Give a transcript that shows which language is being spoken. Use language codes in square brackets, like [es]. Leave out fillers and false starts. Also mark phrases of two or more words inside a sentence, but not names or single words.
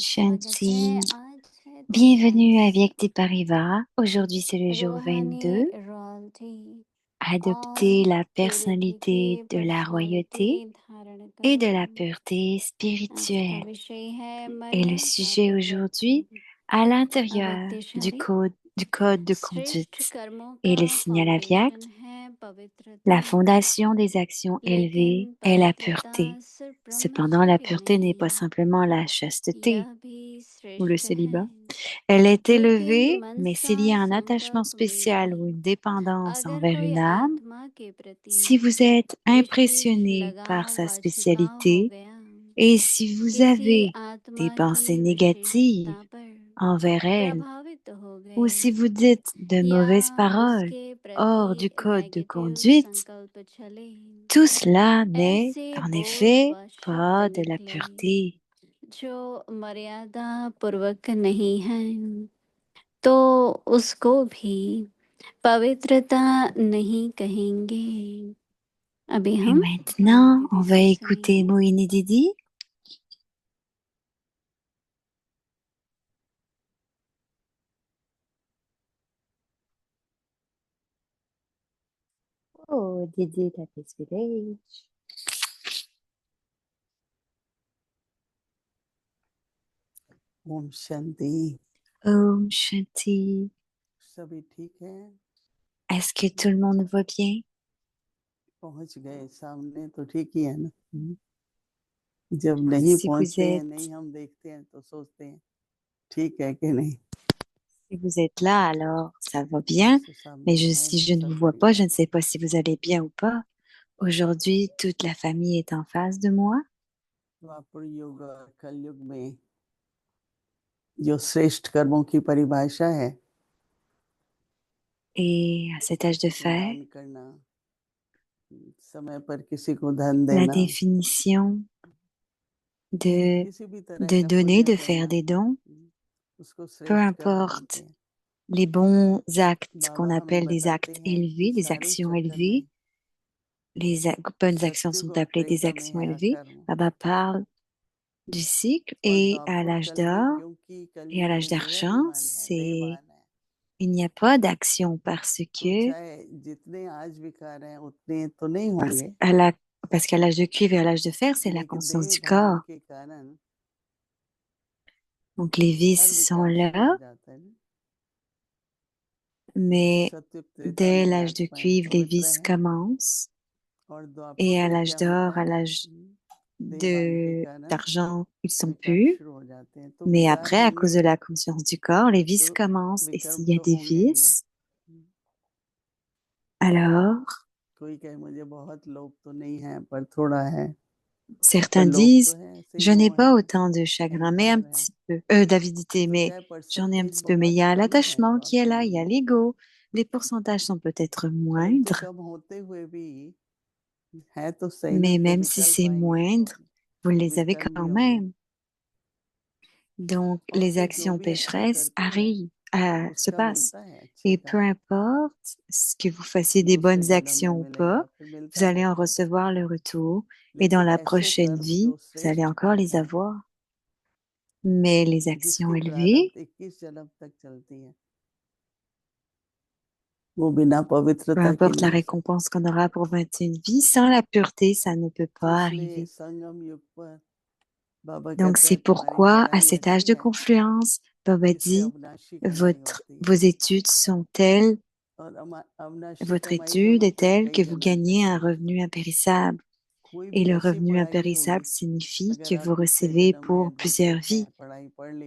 [hi] स्वागत है Shanti. आज है [fr] Bienvenue à 23 [hi] व्यक्ति परिवार. [fr] Aujourd'hui, c'est le jour [hi] रूहानी 22. रॉयल्टी [fr] Adopter [hi] और [fr] la [hi] प्योरिटी की [fr] personnalité de la royauté [hi] पर्सनालिटी धारण [fr] et de [hi] करो [fr] la pureté [hi] आज का [fr] spirituelle. [hi] विषय है [fr] Et le [hi] मर्यादा [fr] sujet [hi] पूर्वक [fr] aujourd'hui, à l'intérieur [hi] अविद्यशाली [fr] du code de [hi] श्रेष्ठ [fr] conduite [hi] कर्मों [fr] et [hi] का [fr] le signal aviac, [hi] फाउंडेशन है पवित्रता [fr] la fondation des actions [hi] लेकिन [fr] élevées est la [hi] पवित्रता [fr] pureté. [hi] सिर्फ [fr] Cependant, la [hi] ब्रह्मचर्य [fr] pureté n'est pas [hi] नहीं [fr] simplement la chasteté [hi] यह भी [fr] ou le [hi] श्रेष्ठ है [fr] célibat. Elle est [hi] लेकिन [fr] élevée, [hi] मन [fr] mais [hi] सा [fr] s'il y a un attachement [hi] संकल्प में [fr] spécial ou [hi] भी [fr] une dépendance [hi] अगर [fr] envers [hi] कोई [fr] une âme, [hi] आत्मा के प्रति [fr] si vous êtes [hi] विशेष [fr] impressionné par [hi] लगाव [fr] sa [hi] व झुकाव हो [fr] spécialité [hi] गया [fr] et si vous [hi] किसी [fr] avez des [hi] आत्मा की [fr] pensées négatives [hi] विशेषता पर [fr] envers elle, [hi] प्रभावित हो [fr] ou [hi] गए [fr] si vous dites de [hi] या [fr] mauvaises paroles [hi] उसके [fr] hors [hi] प्रति [fr] du code de [hi] नेगेटिव [fr] conduite, [hi] संकल्प चले [fr] tout cela n'est [hi] ऐसे [fr] en [hi] बोल [fr] effet [hi] व शब्द [fr] pas de la [hi] निकले [fr] pureté. [hi] जो मर्यादा पूर्वक नहीं है तो उसको भी पवित्रता नहीं कहेंगे अभी [fr] Et [hi] हम मोहिनी [fr] maintenant, on [hi] दीदी [fr] va [hi] से [fr] écouter [hi] सुनेंगे [fr] Mohini Didi. Oh, Didi, la peace village. [hi] ओम शांति। ओम शांति. सभी ठीक है? [fr] Est-ce que tout le monde va bien? [hi] पहुंच गए सामने तो ठीक ही है ना। जब नहीं [fr] Si vous [hi] पहुंचते हैं, [fr] êtes, [hi] नहीं हम देखते हैं तो सोचते हैं ठीक है कि नहीं। [fr] si vous êtes là, alors ça va bien. [hi] तो [fr] Mais [hi] सामने है [fr] si je ne [hi] सब [fr] vous vois pas, [hi] बढ़िया। [fr] je ne sais pas si vous allez bien ou pas. Aujourd'hui, toute la famille est en face de moi. [hi] द्वापर युग और कलयुग में जो श्रेष्ठ कर्मों की परिभाषा है, [fr] Et à cet âge de fer, [hi] दान करना, समय पर किसी को धन [fr] la [hi] देना, [fr] définition de, [hi] किसी भी तरह [fr] de [hi] का [fr] donner, [hi] पुण्य [fr] de faire [hi] करना, [fr] des dons, [hi] उसको [fr] peu [hi] श्रेष्ठ कर्म बोलते [fr] importe [hi] हैं। [fr] les bons actes qu'on [hi] बाबा हमें [fr] appelle des [hi] बताते [fr] actes [hi] हैं कि [fr] élevés, des [hi] सारे [fr] actions [hi] चक्कर में [fr] élevées, bonnes actions sont [hi] सत्युग और [fr] appelées des [hi] त्रेता में [fr] actions [hi] है [fr] élevées. [hi] अकर्म [fr] Baba parle du cycle [hi] और [fr] et à [hi] द्वापुर [fr] l'âge [hi] कल में, [fr] d'or [hi] क्योंकि [fr] et à [hi] कलयुग [fr] l'âge [hi] में [fr] d'argent, [hi] देहाभिमान है, [fr] c'est [hi] देहवान है, [fr] il n'y a pas d'action [hi] तो चाहे जितने आज विकार हैं उतने तो नहीं [fr] parce [hi] होंगे, [fr] à la parce qu'à l'âge de cuivre et à l'âge de fer, c'est la [hi] लेकिन [fr] conscience [hi] देह [fr] du [hi] धारण [fr] corps. [hi] के कारण [fr] Donc les [hi] हर [fr] vices sont [hi] विकार शुरू [fr] là, [hi] हो जाता है ना। तो [fr] mais [hi] सत्युग त्रेता [fr] dès [hi] में [fr] l'âge de [hi] आत्माएं [fr] cuivre, les [hi] पवित्र [fr] vices [hi] हैं [fr] commencent [hi] और द्वापुर [fr] et à [hi] में [fr] l'âge [hi] क्या होता [fr] d'or, à [hi] है, [fr] l'âge [hi] देहभान के [fr] de [hi] कारण [fr] d'argent, ils sont [hi] विकार [fr] purs. [hi] शुरू हो जाते हैं। तो [fr] Mais [hi] विकार [fr] après, à cause [hi] होंगे [fr] de la conscience du corps, les vices [hi] तो [fr] commencent. Et [hi] विकर्म [fr] s'il y a [hi] तो [fr] des [hi] होंगे ही ना। [fr] vices, alors [hi] कोई कहे मुझे बहुत लोभ तो नहीं है पर थोड़ा है, पर [fr] certains [hi] लोभ तो [fr] disent, [hi] है, ऐसे ही [fr] je n'ai [hi] मोह [fr] pas [hi] है, [fr] autant de chagrin, mais un [hi] अहंकार है। [fr] petit peu, d'avidité, [hi] तो [fr] mais [hi] चाहे [fr] j'en ai un [hi] परसेंटेज [fr] petit peu. Mais il [hi] बहुत [fr] y a [hi] कम है [fr] l'attachement qui est [hi] द्वापर [fr] là, il [hi] युग [fr] y a [hi] में, [fr] l'ego. Les pourcentages sont peut-être [hi] परंतु [fr] moindres, [hi] कम होते हुए भी है तो सही ना, [fr] mais [hi] जो [fr] même si [hi] विकल्प [fr] c'est [hi] आएंगे तो [fr] moindre, vous les avez [hi] विकर्म भी [fr] quand [hi] होंगे। [fr] même. Donc, [hi] और [fr] les [hi] फिर जो [fr] actions [hi] भी अच्छा [fr] pécheresses [hi] करते हैं [fr] arrivent, se [hi] उसका [fr] passent. [hi] मिलता है अच्छे [fr] Et [hi] का, [fr] peu importe ce que vous fassiez des [hi] दूसरे [fr] bonnes [hi] जन्म में [fr] actions ou pas, [hi] मिलेगा, फिर [fr] vous [hi] मिलता [fr] allez en [hi] रहता है। [fr] recevoir le retour. Et dans [hi] लेकिन [fr] la [hi] ऐसे [fr] prochaine [hi] कर्म [fr] vie, [hi] जो [fr] vous allez [hi] श्रेष्ठ [fr] encore [hi] कर्म [fr] les [hi] है, [fr] avoir. Mais les actions [hi] जिसकी [fr] élevées, [hi] प्रारब्ध 21 जन्म तक चलती है, वो बिना [fr] Peu [hi] पवित्रता के [fr] importe la [hi] नहीं हो सकता। [fr] récompense qu'on aura pour 21 vies, sans la pureté, ça ne peut [hi] तो [fr] pas [hi] इसलिए [fr] arriver. [hi] संगम युग पर बाबा [fr] Donc, [hi] कहते [fr] c'est [hi] हैं तुम्हारी [fr] pourquoi, à [hi] पढ़ाई [fr] cet âge [hi] ऐसी [fr] de [hi] है [fr] confluence, Baba [hi] जिससे [fr] dit, [hi] अविनाशी कमाई होती [fr] vos [hi] है, [fr] études sont telles, [hi] और अविनाशी [fr] votre [hi] कमाई तो [fr] étude [hi] मैं [fr] est [hi] फिर [fr] telle [hi] कई [fr] que vous [hi] जन्मों तक [fr] gagnez un [hi] होती है। [fr] revenu impérissable. [hi] कोई [fr] Et [hi] भी [fr] le [hi] ऐसी [fr] revenu [hi] पढ़ाई नहीं [fr] impérissable [hi] होगी [fr] signifie [hi] अगर [fr] que [hi] आप [fr] vous [hi] पिछले [fr] recevez [hi] जन्म में [fr] pour plusieurs [hi] एडवोकेट हैं, [fr] vies. [hi] पढ़ाई पढ़ ली